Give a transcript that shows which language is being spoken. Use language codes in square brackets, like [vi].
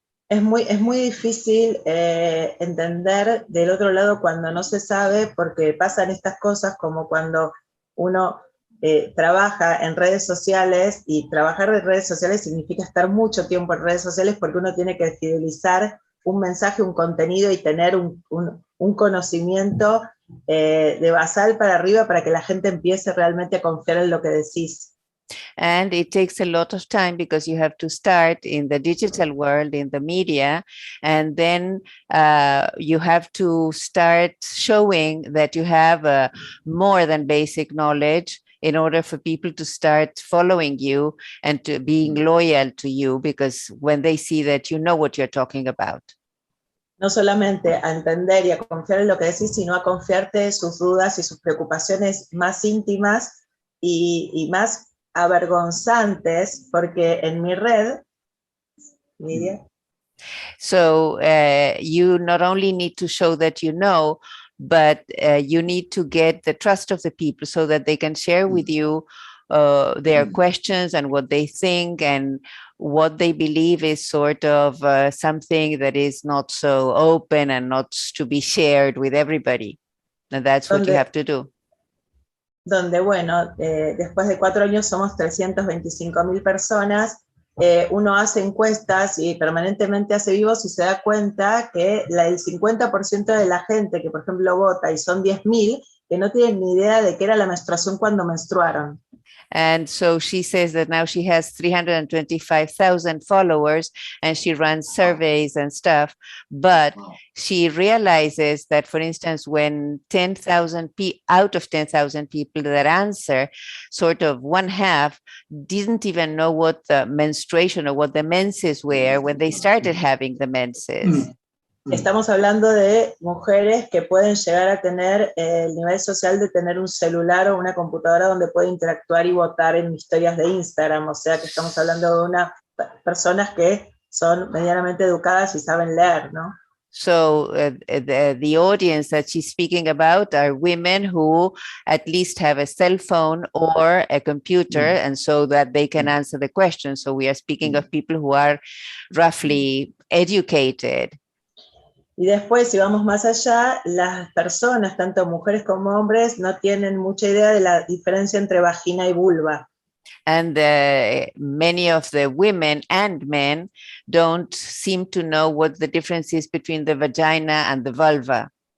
[es] Es muy difícil entender del otro lado cuando no se sabe, porque pasan estas cosas como cuando uno trabaja en redes sociales, y trabajar en redes sociales significa estar mucho tiempo en redes sociales, porque uno tiene que fidelizar un mensaje, un contenido, y tener un conocimiento de basal para arriba para que la gente empiece realmente a confiar en lo que decís. [en] And it takes a lot of time because you have to start in the digital world, in the media, and then you have to start showing that you have more than basic knowledge in order for people to start following you and to being loyal to you, because when they see that you know what you're talking about. [es] No solamente a entender y a confiar en lo que decís, sino a confiarte sus dudas y sus preocupaciones más íntimas y más avergonzantes, porque en mi red, Lidia. [en] So you not only need to show that you know, but you need to get the trust of the people so that they can share with you their questions and what they think and what they believe is sort of something that is not so open and not to be shared with everybody. And that's what you have to do. [es] Donde, bueno, después de 4 años somos 325.000 personas. Uno hace encuestas y permanentemente hace vivos y se da cuenta que el 50% de la gente que, por ejemplo, vota, y son 10.000, que no tienen ni idea de qué era la menstruación cuando menstruaron. [en] And so she says that now she has 325,000 followers and she runs surveys and stuff. But she realizes that, for instance, when 10,000 out of 10,000 people that answer, sort of one half didn't even know what the menstruation or what the menses were when they started having the menses. [es] Estamos hablando de mujeres que pueden llegar a tener el nivel social de tener un celular o una computadora donde puede interactuar y votar en historias de Instagram, o sea que estamos hablando de unas personas que son medianamente educadas y saben leer, ¿no? [en] So the audience that she's speaking about are women who at least have a cell phone or a computer, and so that they can answer the question. So we are speaking of people who are roughly educated. [es] Y después, si vamos más allá, las personas, tanto mujeres como hombres, no tienen mucha idea de la diferencia entre vagina y vulva. [en] And many of the women and men don't seem to know what the difference is between the vagina and the vulva.